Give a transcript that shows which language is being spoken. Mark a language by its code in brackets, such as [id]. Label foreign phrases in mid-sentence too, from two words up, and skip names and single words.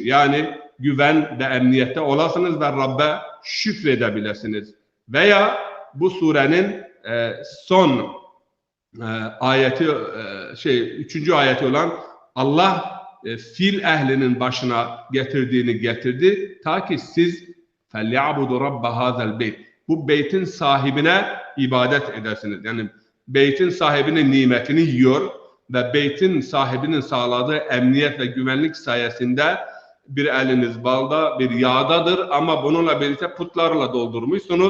[tr] Yani güven ve emniyette olasınız ve Rabbe şükredebilirsiniz. Veya bu surenin son ayeti, 3. ayeti olan Allah fil ehlinin başına getirdi ta ki siz [ar] فَلْيَعْبُدُ رَبَّ هَذَا الْبَيْتِ [tr] bu beytin sahibine ibadet edersiniz. Yani beytin sahibinin nimetini yiyor ve beytin sahibinin sağladığı emniyet ve güvenlik sayesinde bir eliniz balda, bir yağdadır ama bununla birlikte putlarla doldurmuşsunuz.